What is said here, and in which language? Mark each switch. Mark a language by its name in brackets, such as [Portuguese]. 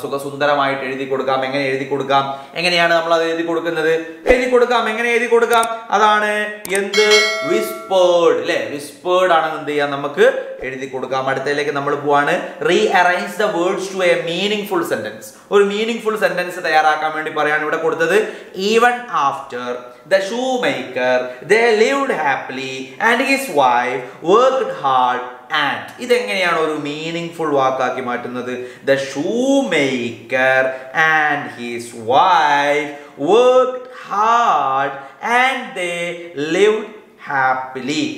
[Malayalam] സുഖസുന്ദരമായിട്ട് എഴുതി കൊടുക്കാം. എങ്ങനെ എഴുതി കൊടുക്കാം? എങ്ങനെയാണ് നമ്മൾ അത് എഴുതി കൊടുക്കുന്നത്? എങ്ങനെ എഴുതി കൊടുക്കാം? അതാണ് എന്ത്? വിസ്പേർഡ് അല്ലെ? വിസ്പേർഡ് ആണെന്ന് എന്ത് ചെയ്യാം? നമുക്ക് എഴുതി കൊടുക്കാം. അടുത്തതിലേക്ക് നമ്മൾ പോവാണ്. [English] Rearrange the words to a meaningful sentence. [Malayalam] ഒരു മീനിങ് ഫുൾ സെന്റൻസ് തയ്യാറാക്കാൻ വേണ്ടി പറയാണ് ഇവിടെ കൊടുത്തത്. [English] Even after the shoemaker they lived happily and his wife worked hard and. [Malayalam] ഇതെങ്ങനെയാണ് ഒരു മീനിങ് ഫുൾ വാക്കാക്കി മാറ്റുന്നത്? [English] The shoemaker and his wife worked hard and they lived happily.